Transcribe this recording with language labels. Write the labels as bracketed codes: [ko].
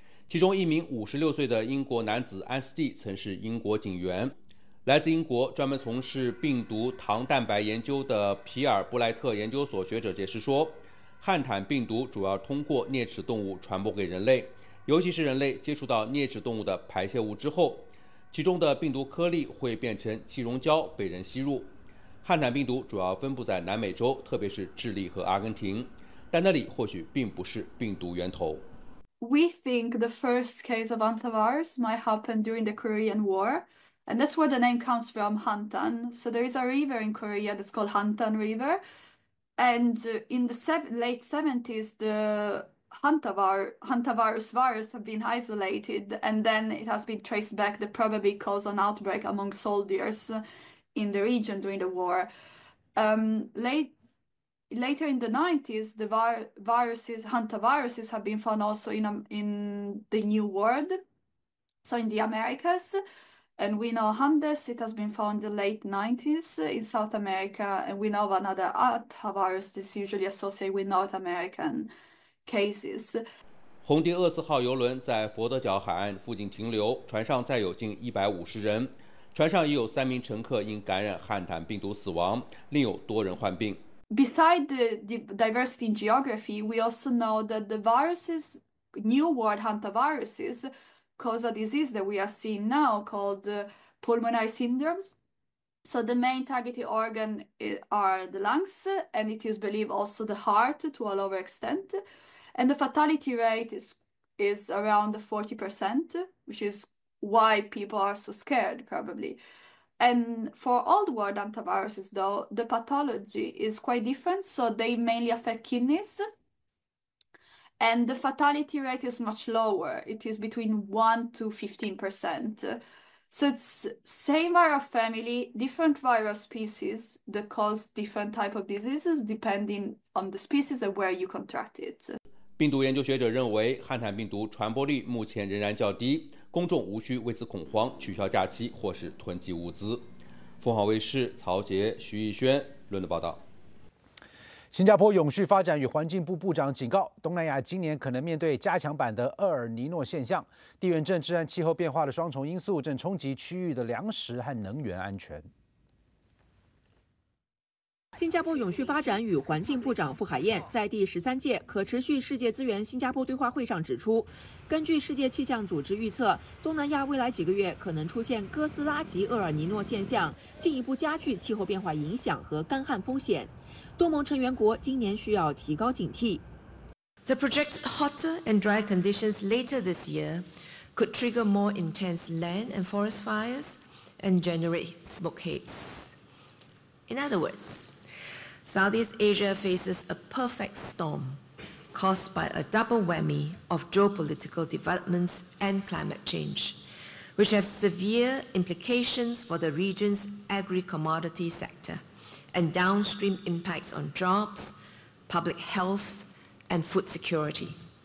[zh] 其中一名56岁的英国男子安斯蒂曾是英国警员，来自英国专门从事病毒糖蛋白研究的皮尔布莱特研究所学者解释说，汉坦病毒主要通过啮齿动物传播给人类，尤其是人类接触到啮齿动物的排泄物之后，其中的病毒颗粒会变成气溶胶被人吸入。汉坦病毒主要分布在南美洲，特别是智利和阿根廷，但那里或许并不是病毒源头。 [en] We think the first case of hantavirus might happen during the Korean War, and that's where the name comes from, Hantan. So there is a river in Korea that's called Hantan River, and in the late 70s, the hantavirus virus have been isolated, and then it has been traced back to probably cause an outbreak among soldiers in the region during the war. Later in the 90s, the vi viruses, hantaviruses, have been found also in the New World, so in the Americas. And we know Hantavirus, it has been found in the late 90s in South America. And we know of another hantavirus that's usually associated with North American cases. [zh] 红蝶厄斯号游轮在佛得角海岸附近停留，船上载有近150人，船上已有3名乘客因感染汉坦病毒死亡，另有多人患病。 [en] Beside the diversity in geography, we also know that the viruses, New World hantaviruses, cause a disease that we are seeing now called pulmonary syndromes. So the main targeted organ are the lungs, and it is believed also the heart to a lower extent. And the fatality rate is around 40%, which is why people are so scared, probably. And for old world hantaviruses, though, the pathology is quite different. So they mainly affect kidneys. And the fatality rate is much lower. It is between 1 to 15%. So it's same viral family, different viral species that cause different type of diseases depending on the species and where you contract it. [zh] 病毒研究学者认为，汉坦病毒传播力目前仍然较低，公众无需为此恐慌，取消假期或是囤积物资。凤凰卫视曹杰、徐逸轩轮流报道。新加坡永续发展与环境部部长警告，东南亚今年可能面对加强版的厄尔尼诺现象，地缘政治和气候变化的双重因素正冲击区域的粮食和能源安全。新加坡永续发展与环境部长傅海燕在第13届可持续世界资源新加坡对话会上指出，根据世界气象组织预测，东南亚未来几个月可能出现哥斯拉级厄尔尼诺现象，进一步加剧气候变化影响和干旱风险。东盟成员国今年需要提高警惕。 [en] The projected hotter and drier conditions later this year could trigger more intense land and forest fires and generate smoke haze. In other words,Southeast Asia faces a perfect storm caused by a double whammy of geopolitical developments and climate change, which have severe implications for the region's agri-commodity sector and downstream impacts on jobs, public health, and food security.